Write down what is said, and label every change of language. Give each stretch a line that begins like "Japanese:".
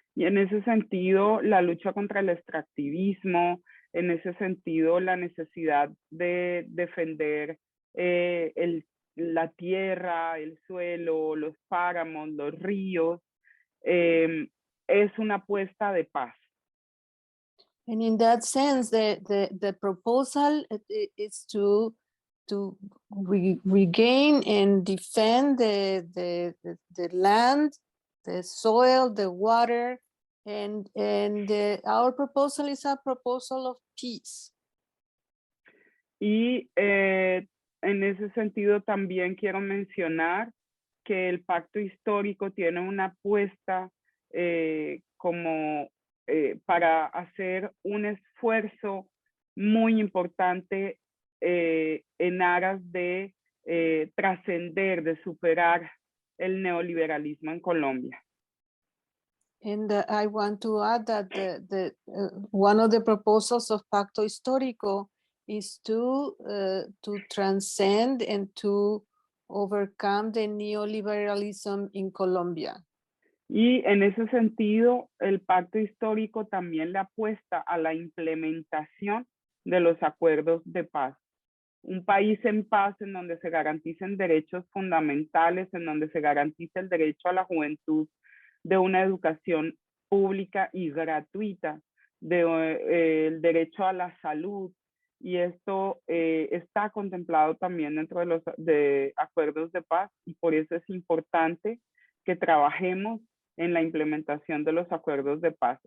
Spanish: Y en ese sentido, la lucha contra el extractivismo, en ese sentido, la necesidad de defender la tierra, el suelo, los páramos, los ríos, es una apuesta de paz.
English: And in that sense, the proposal is to regain and defend the land, the soil, the water, and our proposal is a proposal of peace.
Spanish: Y en ese sentido también quiero mencionar que el Pacto Histórico tiene una apuesta como para hacer un esfuerzo muy importante en aras de trascender, de superar el neoliberalismo en Colombia.
English: And I want to add that one of the proposals of Pacto Histórico is to transcend and to overcome the neoliberalism in Colombia.
Spanish: Y en ese sentido, el Pacto Histórico también le apuesta a la implementación de los acuerdos de paz. Un país en paz en donde se garanticen derechos fundamentales, en donde se garantice el derecho a la juventud de una educación pública y gratuita, el derecho a la salud, y esto está contemplado también dentro de los acuerdos de paz, y por eso es importante que trabajemos en la implementación de los acuerdos de paz.